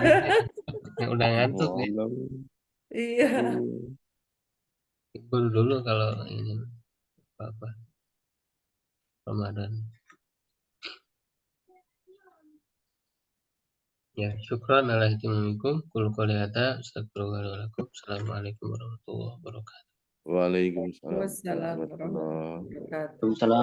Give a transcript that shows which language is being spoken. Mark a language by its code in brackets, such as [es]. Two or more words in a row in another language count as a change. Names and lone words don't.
[id] yang udah ngantuk ya, Malam. Iya. libur dulu kalau ini apa Ramadan. [ar] Ya, شكرا على اهتمامكم. قل قولي هذا أستغفر الله ولكم. السلام عليكم ورحمة الله وبركاته. Waalaikumsalam والسلام عليكم ورحمة الله warahmatullahi wabarakatuh. Waalaikumsalam.